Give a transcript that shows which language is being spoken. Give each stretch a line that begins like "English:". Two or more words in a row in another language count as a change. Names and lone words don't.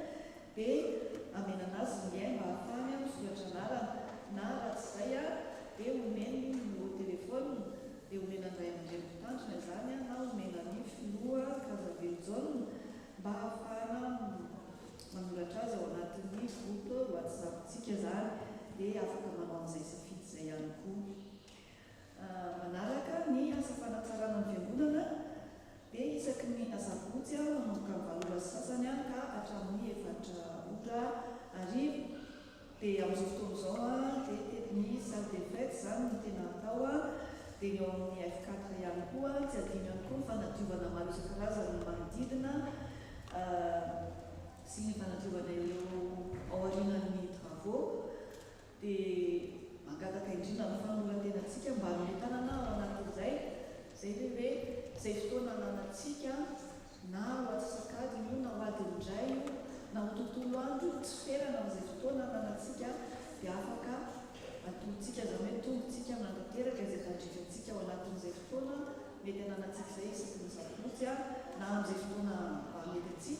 Malagasy: Dia amenana azy ny lien mba ahafahany misoratra anarana, na raha tsy izay a dia omeny ny numéro telefôna, dia omena andray aman-dreny mpitandrina zany a, na omena ny filoha Kazavelojona mba ahafahana manoratra azy ao anatin'ny groupe WhatsApp-tsika zany, dia afaka manao an'izay safidy izay ihany koa. Manaraka ny asa fanatsarana ny fiangonana, dia isaky ny asabotsy a manomboka ny valora sasany a ka hatramin'ny 4 ora arivo. Dia amin'izao fotoana izao a dia ny
French: salle des fêtes
Malagasy: zany no tena atao a, dia eo amin'ny F4 ihany koa tsy adino ihany koa ny fanadiovana maro isan-karazany manodidina sy ny fanadiovana ireo ao aorianan'ny travaux. Dia mangataka indrindra ny fanorantenantsika mba hanome tanana ao anatin'izay, zay le hoe izay fotoana ananantsika na ho atsasakadiny io na ho adin'indray io na ho tontolo andro io, tsy ferana amin'izay fotoana ananantsika, dia afaka atolotsika zany hoe tongotsika mandateraka izay tandrifantsika ao anatin'izay fotoana mety ananantsika izay isaky ny sabotsy a, na amin'izay fotoana mety antsika.